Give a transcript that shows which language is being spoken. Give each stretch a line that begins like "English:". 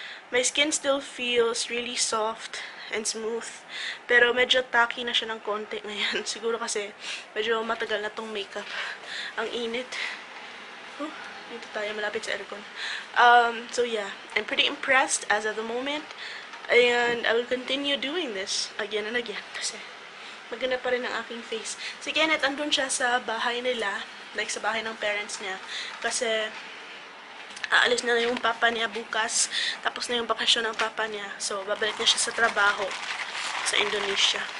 English: My skin still feels really soft and smooth.
Filipino: Pero medyo tacky na siya ng konti ngayon. Siguro kasi medyo matagal na tong makeup. Ang init. Dito tayo malapit sa aircon.
English: So yeah, I'm pretty impressed as of the moment. And I will continue doing this again and again.
Filipino: Kasi maganda pa rin ang aking face. Si Kenneth, andun siya sa bahay nila. Like sa bahay ng parents niya. Kasi aalis na yung papa niya bukas. Tapos na yung bakasyon ng papa niya. So, babalik na siya sa trabaho sa Indonesia.